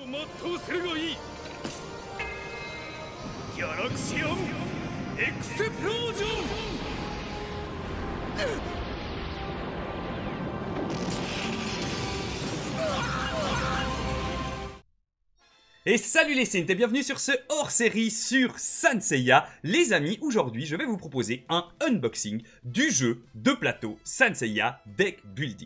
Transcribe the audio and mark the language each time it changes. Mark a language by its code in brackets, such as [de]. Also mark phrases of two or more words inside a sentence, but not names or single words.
[ja] 闘するがいい。ギャラクシアンエクセプロージョン。 [fr] Et salut les Saints et bienvenue sur ce hors-série sur Saint Seiya. Les amis, aujourd'hui je vais vous proposer un unboxing du jeu de plateau Saint Seiya Deck Building.